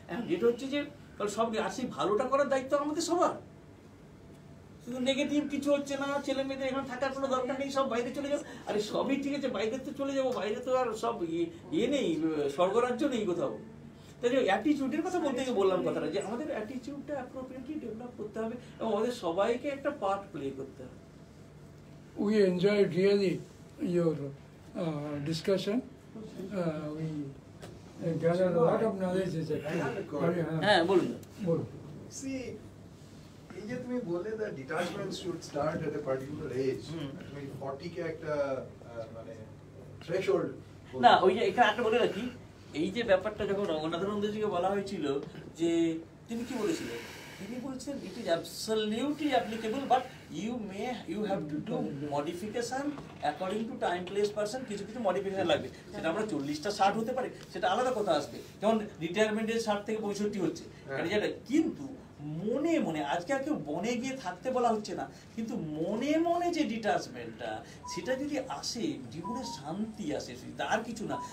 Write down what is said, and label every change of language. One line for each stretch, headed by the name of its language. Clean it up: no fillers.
Bangla: যেটা হচ্ছে যে সব আর সেই ভালোটা করার দায়িত্ব আমাদের সবার, শুধু নেগেটিভ কিছু হচ্ছে না, ছেলে মেয়েদের এখানে থাকার কোনো দরকার নেই, সব বাইরে চলে যাও, আরে সবই ঠিক আছে, বাইরে তো চলে যাবো, বাইরে তো আর সব ইয়ে নেই, স্বর্গরাজ্য নেই কোথাও। তাই অ্যাটিটিউডের কথা বলতে গিয়ে বললাম কথাটা, যে আমাদের অ্যাটিটিউডটা অ্যাপ্রোপ্রিয়েটলি ডেভেলপ করতে হবে এবং আমাদের সবাইকে একটা পার্ট প্লে করতে হবে।
English: We enjoyed really your discussion. We gathered a lot of knowledge.
Bangla: হ্যাঁ বলুন। See, এই যে তুমি বললে
English: that detachment should start at a particular age,
Bangla: তুমি 40 কে একটা মানে threshold না, ওই যে এখানে একটা বলে রাখি, এই যে ব্যাপারটা যখন রঙ্গনাথনন্দজিকে বলা হয়েছিল যে তিনি কি বলেছিলেন, তিনি বলছেন
English: It is absolutely applicable, but you have to do modification according to time place person.
Bangla: কিছু কিছু মডিফিকেশন লাগবে, সেটা আমরা 40টা 60 হতে পারে, সেটা আলাদা কথা আসবে, যেমন রিটায়ারমেন্টের 60 থেকে 65 হচ্ছে, কিন্তু মনে মনে আজকে আর কেউ বনে গিয়ে থাকতে বলা হচ্ছে না, কিন্তু মনে মনে যে ডিটাচমেন্টটা সেটা যদি আসে, জীবনে শান্তি আসে, তার কিছু না।